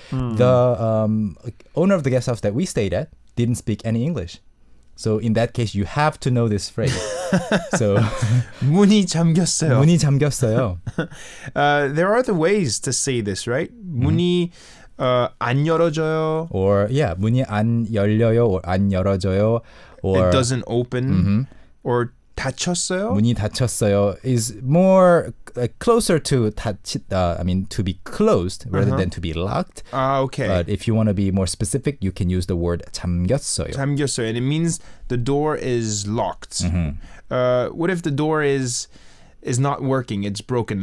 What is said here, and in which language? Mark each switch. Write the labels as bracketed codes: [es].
[en] The owner of the guest house that we stayed at didn't speak any English. So in that case, you have to know this phrase. So [ko] 문이 잠겼어요. 문이 잠겼어요. [en] There are other ways to say this, right? [ko] 문이 안 열어져요. Or 문이 안 열려요 or 안 열어져요. [en] Or it doesn't open. Or [ko] 닫혔어요. 문이 닫혔어요 [en] is more closer to to be closed rather than to be locked. Okay. But if you want to be more specific, you can use the word 잠겼어요. [ko] 잠겼어요. [en] And it means the door is locked. What if the door is not working, it's broken?